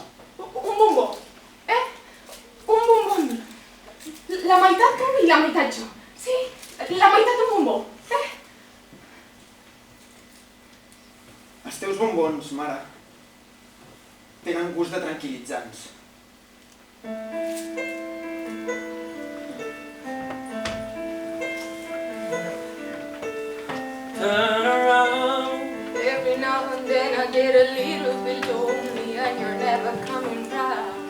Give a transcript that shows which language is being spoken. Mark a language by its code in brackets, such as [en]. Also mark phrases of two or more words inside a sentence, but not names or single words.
[ca] Un bombó. Un bombó. La meitat tu i la meitat jo. Sí, la meitat un bombó. Els teus bombons, mare, tenen gust de tranquil·litzants. [en] Turn around. Every now and then I get a little bit lonely and you're never coming round.